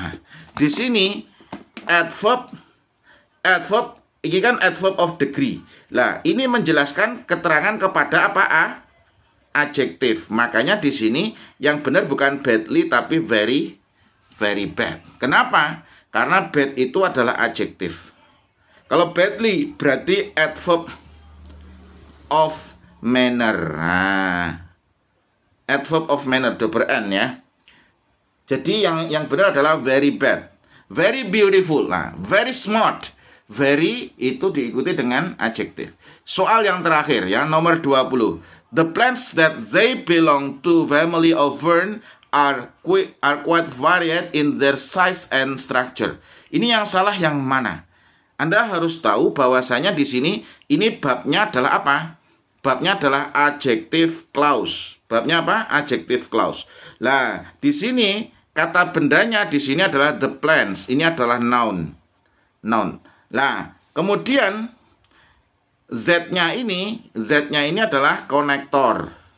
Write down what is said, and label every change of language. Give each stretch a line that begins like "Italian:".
Indonesian: Nah, di sini adverb ini kan adverb of degree. Lah, ini menjelaskan keterangan kepada apa? Adjektif. Makanya di sini yang benar bukan badly tapi very bad. Kenapa? Karena bad itu adalah adjektif. Kalau badly berarti adverb of manner. Nah, adverb of manner double N ya. Jadi yang benar adalah very bad. Very beautiful. Nah, very smart. Very itu diikuti dengan adjective. Soal yang terakhir, yang nomor 20.
English: The plants that they belong to family of fern are quite varied in their size and structure.
Indonesian: Ini yang salah yang mana? Anda harus tahu bahwasanya di sini ini babnya adalah apa? Babnya adalah adjective clause. Babnya apa? Adjective clause. Nah, di sini kata bendanya di sini adalah the plants. Ini adalah noun. Noun. Nah, kemudian Z-nya ini adalah konektor.